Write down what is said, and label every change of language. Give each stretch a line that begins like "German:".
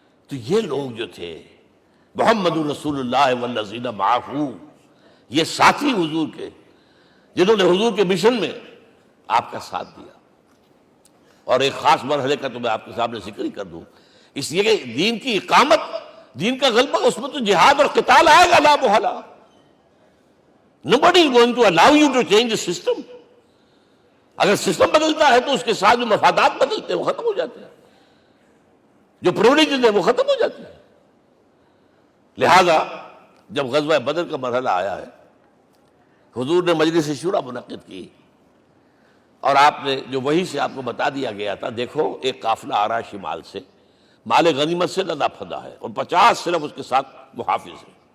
Urdu: تو یہ لوگ جو تھے محمد رسول اللہ والذین معہ، یہ ساتھی حضور کے جنہوں نے حضور کے مشن میں آپ کا ساتھ دیا. اور ایک خاص مرحلے کا تو میں آپ کے سامنے ذکر ہی کر دوں، اس لیے کہ دین کی اقامت، دین کا غلبہ، اس میں تو جہاد اور قتال آئے گا لا محالہ.
English: Nobody is going to allow you to change the system.
Urdu: اگر سسٹم بدلتا ہے تو اس کے ساتھ جو مفادات بدلتے ہیں وہ ختم ہو جاتے ہیں، جو پرولیجز ہیں وہ ختم ہو جاتے ہیں. لہذا جب غزوہ بدر کا مرحلہ آیا ہے، حضور نے مجلس شورا منعقد کی اور آپ نے جو وحی سے آپ کو بتا دیا گیا تھا، دیکھو ایک قافلہ آ رہا ہے شمال سے، مال غنیمت سے لدا پھدا ہے اور 50 صرف اس کے ساتھ محافظ ہیں.